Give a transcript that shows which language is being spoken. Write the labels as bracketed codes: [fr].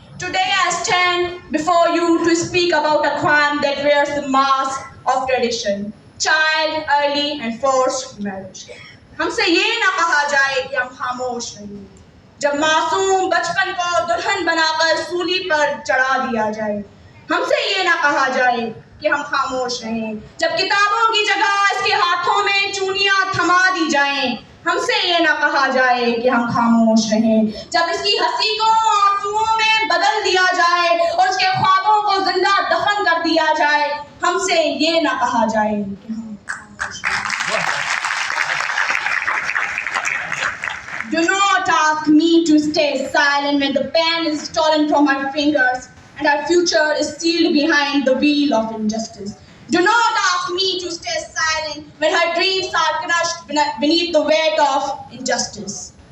[en] Today I stand before you to speak about a crime that wears the mask of tradition, child, early and forced marriage. [hi] हमसे ये ना कहा जाए कि हम खामोश नहीं, जब मासूम बचपन को दुल्हन बनाकर सूली पर चढ़ा दिया जाए। हमसे ये ना कहा जाए कि हम खामोश रहें, जब किताबों की जगह इसके हाथों में चूनियां थमा दी जाएं। हमसे ये ना कहा जाए कि हम खामोश रहें, जब इसकी हंसी को आंसुओं में बदल दिया जाए और उसके ख्वाबों को जिंदा दफन कर दिया जाए। हमसे ये ना कहा जाए कि हम खामोश रहें। [en] Do not ask me to stay silent when the pen is stolen from my fingers and our future is sealed behind the wheel of injustice. Do not ask me to stay silent when her dreams are crushed beneath the weight of injustice.